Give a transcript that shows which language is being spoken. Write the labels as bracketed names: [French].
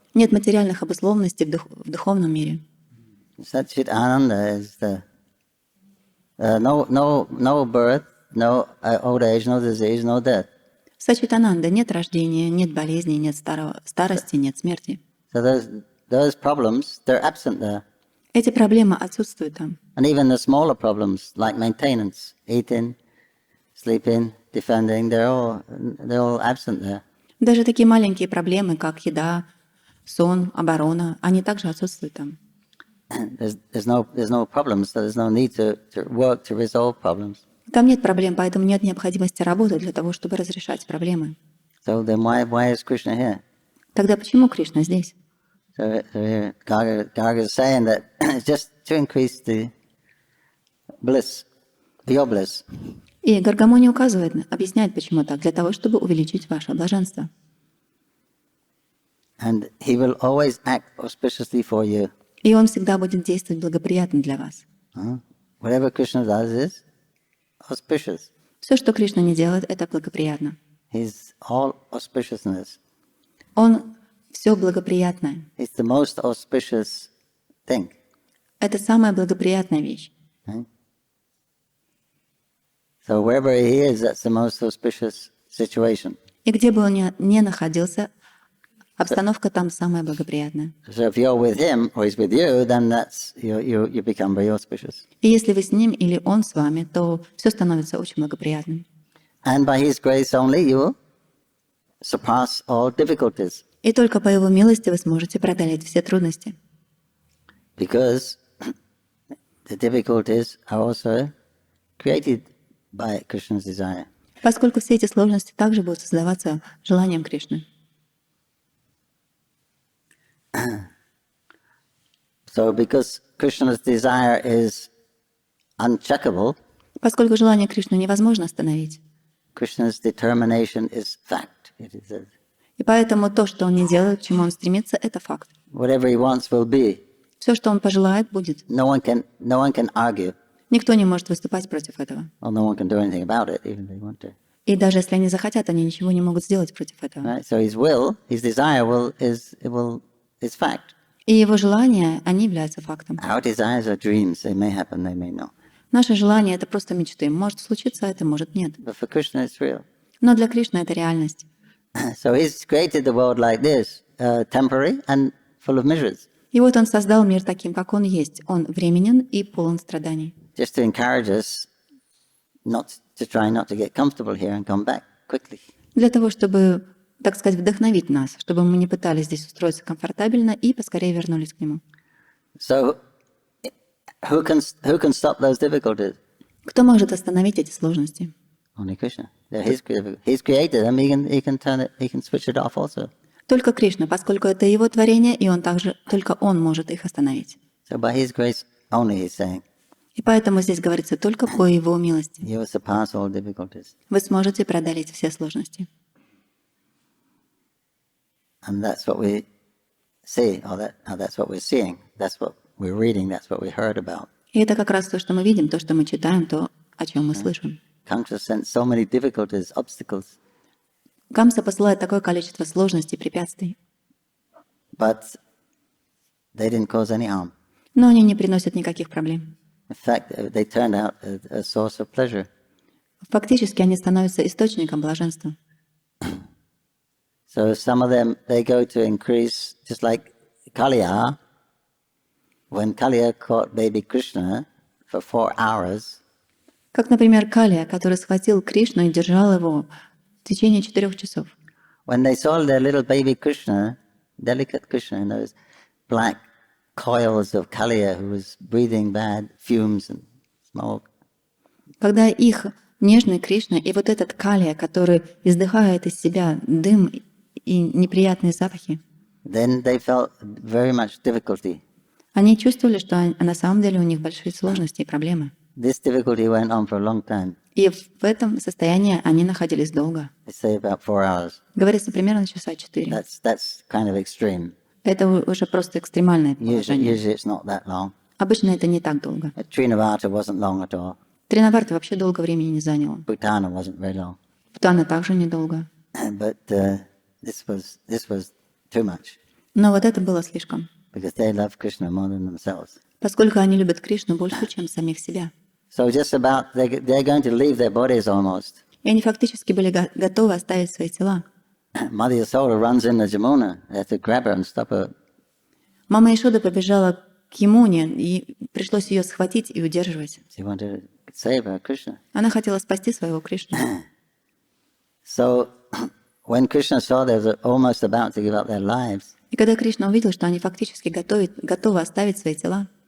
[Russian] Нет материальных обусловленностей в духовном мире. [English] Satchit Ananda is the no birth, no old age, no disease, no death. [Russian] Сачитананда, нет рождения, нет болезни, нет старости, нет смерти. [English] So those problems, they're absent there. [Russian] Эти проблемы отсутствуют там. [English] And even the smaller problems like maintenance, eating, sleeping, defending, they're all absent there. [Russian] Даже такие маленькие проблемы, как еда, сон, оборона, они также отсутствуют там. [English] There's no problems, so there's no need to work to resolve problems. [Russian] Там нет проблем, поэтому нет необходимости работать для того, чтобы разрешать проблемы. [English] So then why is Krishna here? [Russian] Тогда почему Кришна здесь? [English] So here Garga is saying that just to increase the bliss, your bliss. [Russian] И Гаргамони указывает, объясняет, почему так, для того, чтобы увеличить ваше блаженство. [English] And he will always act auspiciously for you. [Russian] И он всегда будет действовать благоприятно для вас. [English] Whatever Krishna does is auspicious. [Russian] Все, что Кришна не делает, это благоприятно. [English] He's all auspiciousness. [Russian] Он все благоприятное. [English] It's the most auspicious thing. [Russian] Это самая благоприятная вещь. [English] Right? So wherever he is, that's the most auspicious situation. [Russian] И где бы он ни находился, обстановка там самая благоприятная. [English] So if you're with him or he's with you, then that's you become very auspicious. [Russian] И если вы с ним или он с вами, то все становится очень благоприятным. [English] And by his grace only you will surpass all difficulties. [Russian] И только по его милости вы сможете преодолеть все трудности. [English] Because the difficulties are also created by Krishna's desire. [Russian] Поскольку все эти сложности также будут создаваться желанием Кришны. [English] So because Krishna's desire is uncheckable, [Russian] Поскольку желание Кришны невозможно остановить. [English] Krishna's determination is fact. It is [Russian] И поэтому то, что он не делает, к чему он стремится, это факт. [English] whatever he wants will be. [Russian] Все, что он пожелает, будет. [English] No one can argue, [Russian] Никто не может выступать против этого. [English] or no one can do anything about it, even if they want to. [Russian] И даже если они захотят, они ничего не могут сделать против этого. [English] Right? So his desire is fact. [Russian] И его желания, они являются фактом. [English] Our desires are dreams. They may happen, they may not. [Russian] Наши желания — это просто мечты. Может случиться это, может нет. [English] But for Krishna, it's real. [Russian] Но для Кришны это реальность. [English] So he's created the world like this, temporary and full of miseries, [Russian] И вот он создал мир таким, как он есть. Он временен и полон страданий. [English] just to encourage us not to get comfortable here and come back quickly. [Russian] Для того, чтобы, так сказать, вдохновить нас, чтобы мы не пытались здесь устроиться комфортабельно и поскорее вернулись к нему. [English] So who can stop those difficulties? [Russian] Кто может остановить эти сложности? [English] Only Krishna. They're he's created them. He can switch it off also. [Russian] Только Кришна, поскольку это его творение, и он также, только он может их остановить. [English] So by his grace only, he's saying. [Russian] И поэтому здесь говорится только по Его милости. [English] you will surpass all difficulties. [Russian] Вы сможете преодолеть все сложности. [English] And that's what we see, that's what we're seeing, that's what we're reading, that's what we heard about. [Russian] И это как раз то, что мы видим, то, что мы читаем, то, о чем мы слышим. [English] Kamsa sent so many difficulties, obstacles, [Russian] Камса посылает такое количество сложностей, препятствий, [English] but they didn't cause any harm. [Russian] но они не приносят никаких проблем. [English] In fact, they turned out a source of pleasure. [Russian] Фактически они становятся источником блаженства. [English] So some of them, they go to increase, just like Kaliya. When Kaliya caught baby Krishna for 4 hours, [Russian] Как, например, Калия, который схватил Кришну и держал его в течение 4 часов. [English] when they saw their little baby Krishna, delicate Krishna, in those black coils of Kaliya who was breathing bad fumes and smoke, [Russian] Когда их нежный Кришна и вот этот Калия, который издыхает из себя дым и неприятные запахи, [English] then they felt very much difficulty. [Russian] они чувствовали, что на самом деле у них большие сложности и проблемы. [English] This difficulty went on for a long time. [Russian] И в этом состоянии они находились долго. [English] They say about 4 hours. [Russian] Говорится примерно часа 4. [English] That's kind of extreme. [Russian] Это уже просто экстремальное положение. [English] Usually it's not that long. [Russian] Обычно это не так долго. [English] Srinivata wasn't long at all. [Russian] Тринаварта вообще долго времени не заняло. [English] Bhutana wasn't very long. [Russian] Путана также недолго. [English] But this was too much [Russian] Но вот это было слишком, [English] because they love Krishna more than themselves. [Russian] поскольку они любят Кришну больше, чем самих себя. [English] So just about they're going to leave their bodies almost. [Russian] И они фактически были готовы оставить свои тела. [English] Mother Yasoda runs into Jamuna. They have to grab her and stop her. [Russian] Мама Ишода побежала к Ямуне, и пришлось ее схватить и удерживать. [English] She wanted to save her Krishna. [Russian] Она хотела спасти своего Кришну. [English] So when Krishna saw they were almost about to give up their lives, [Russian] И когда Кришна увидел, что они фактически готовы оставить свои тела,